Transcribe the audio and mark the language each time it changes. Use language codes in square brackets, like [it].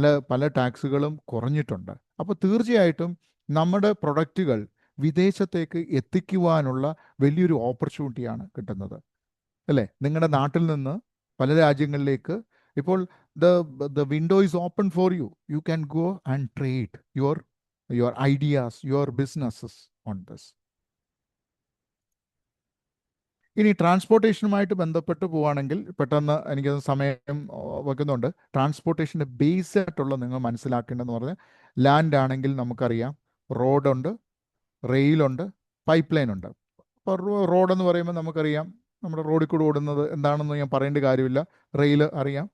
[ml] പല ടാക്സുകളും കുറഞ്ഞിട്ടുണ്ട്. അപ്പോൾ തീർച്ചയായിട്ടും നമ്മുടെ പ്രൊഡക്റ്റുകൾ വിദേശത്തേക്ക് എത്തിക്കുവാനുള്ള വലിയൊരു ഓപ്പർച്യൂണിറ്റിയാണ് കിട്ടുന്നത്, അല്ലേ? നിങ്ങളുടെ നാട്ടിൽ നിന്ന് പല രാജ്യങ്ങളിലേക്ക് ഇപ്പോൾ [en] the window is open for you. You can go and trade your ideas, your businesses on this. [ml] ഇനി ട്രാൻസ്പോർട്ടേഷനുമായിട്ട് ബന്ധപ്പെട്ട് പോവുകയാണെങ്കിൽ പെട്ടെന്ന് എനിക്ക് സമയം വെക്കുന്നുണ്ട്. ട്രാൻസ്പോർട്ടേഷൻ്റെ ബേസ് ആയിട്ടുള്ള നിങ്ങൾ മനസ്സിലാക്കേണ്ടതെന്ന് പറഞ്ഞാൽ ലാൻഡ് ആണെങ്കിൽ നമുക്കറിയാം റോഡുണ്ട്, റെയിലുണ്ട്, പൈപ്പ് ലൈൻ ഉണ്ട്. അപ്പോൾ റോഡെന്ന് പറയുമ്പോൾ നമുക്കറിയാം നമ്മുടെ റോഡിൽ കൂടെ ഓടുന്നത് എന്താണെന്ന് ഞാൻ പറയേണ്ട കാര്യമില്ല. റെയിൽ അറിയാം.